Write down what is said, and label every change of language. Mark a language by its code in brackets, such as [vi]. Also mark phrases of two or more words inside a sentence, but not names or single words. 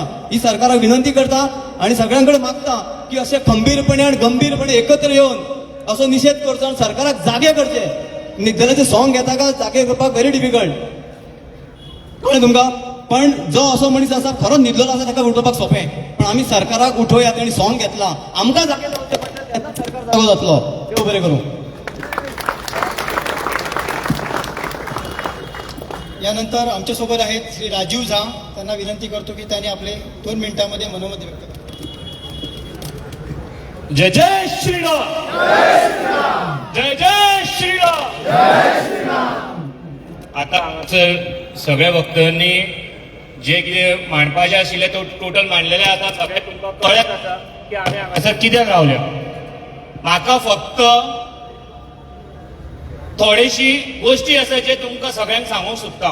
[kok] ही सरकाराक विनंती करता आनी सगळ्यां कडेन मागता की अशें खंबीरपणे आनी गंभीरपणे एकत्र येवन असो निशेध करचो आनी सरकाराक जागे करचे. जाल्यार ते सॉंग घेता काय जागे करपाक [en] very difficult. [kok] कळ्ळें तुमकां. पण जो असो मनीस आसा खरो न्हिदलेलो आसा ताका उठोवपाक सोंपें. पण आमी सरकाराक उठोवया. ताणी सॉंग घेतला, आमकां जागे जावचे पडटा, तेन्ना सरकार जागो जातलो. देव बरें करूं. [mr] यानंतर आमच्यासोबत आहेत श्री राजीव झा. त्यांना विनंती करतो की त्यांनी आपले 2 मिनिटांमध्ये मनोमत व्यक्त करावे. जय जय श्रीराम, जय जय श्रीराम. [kok] आता हांगासर सगळ्या वक्त्यांनी जे कितें मांडपाचें आशिल्लें तो टोटल मांडलेलें आसा. सगळें तुमकां कळत आसा की आमी हांगासर कित्याक रावल्या. म्हाका फक्त थोडीशी गोश्टी आसा जे तुमकां सगळ्यांक सांगूंक सोदता.